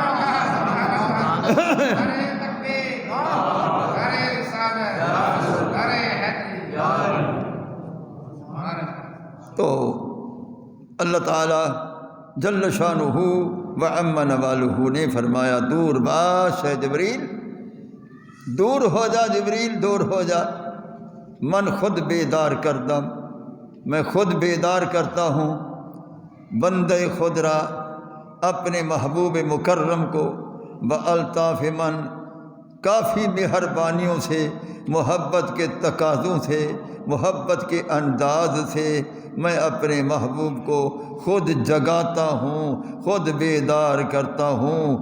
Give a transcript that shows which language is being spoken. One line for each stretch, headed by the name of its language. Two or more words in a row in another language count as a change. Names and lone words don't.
Urdu: تو اللہ تعالیٰ
Arabic: جل شانہ و عم نوالہ
Urdu: نے فرمایا دور باش ہے جبریل، دور ہو جا جبریل، دور ہو جا.
Persian: من خود بیدار کردم،
Urdu: میں خود بیدار کرتا ہوں
Persian: بندے خود را،
Urdu: اپنے محبوب مکرم کو،
Persian: بالطاف من،
Urdu: کافی مہربانیوں سے، محبت کے تقاضوں سے، محبت کے انداز سے میں اپنے محبوب کو خود جگاتا ہوں، خود بیدار کرتا ہوں.